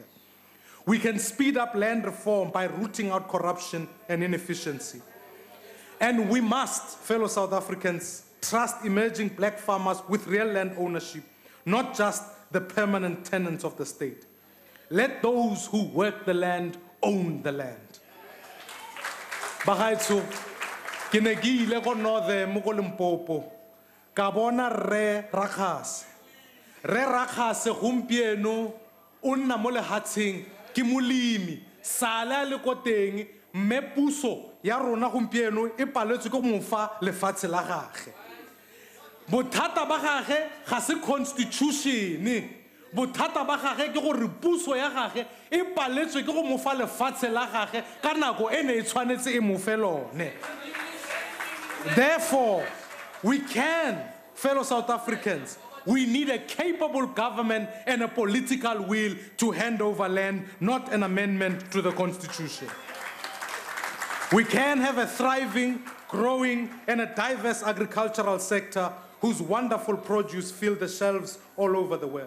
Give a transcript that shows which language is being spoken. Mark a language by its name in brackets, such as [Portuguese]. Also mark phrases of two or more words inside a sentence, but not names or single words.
[English] We can speed up land reform by rooting out corruption and inefficiency. And we must, fellow South Africans, trust emerging black farmers with real land ownership, not just the permanent tenants of the state. Let those who work the land own the land. [Tswana] Bagaetso, ke ne ke ile go Northern mo go Limpopo, ka bona Re Rakhase. Re Rakhase gompieno o nna mo lehatsheng ke molemi, sala le ko teng, mme puso ya rona gompieno e paletswe ke mo fa lefatshe la gagwe. bothata ba gage ga se constitution bothata ba gage ke gore puso ya gage e paletswe ke go mo fa lefatshe la gage ka nako ene e tshwanetse e mo fe lone. [English] Therefore, we can, fellow South Africans, we need a capable government and a political will to hand over land, not an amendment to the Constitution. We can have a thriving, growing, and a diverse agricultural sector whose wonderful produce fill the shelves all over the world.